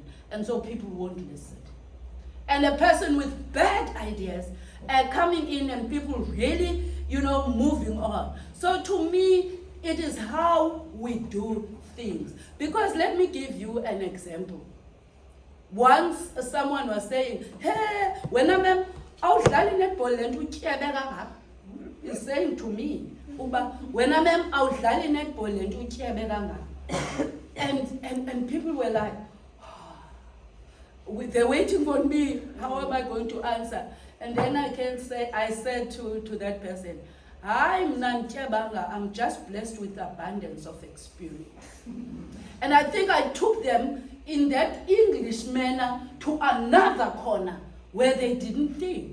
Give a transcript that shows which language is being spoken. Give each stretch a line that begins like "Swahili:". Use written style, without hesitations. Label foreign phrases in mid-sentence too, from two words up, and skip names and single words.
English: And so people won't listen. And a person with bad ideas coming in and people really, moving on. So to me, it is how we do things. Because let me give you an example. Once someone was saying, hey, when I'm
Xhosa: awudlali netball lento utyebe kangaka,
English: is saying to me
Xhosa: uba wena mem awudlali netball lento utyebe kangaka.
English: And people were like, they're waiting for me, how am I going to answer? And then I said to that person, I'm just blessed with abundance of experience. And I think I took them in that English manner to another corner where they didn't think.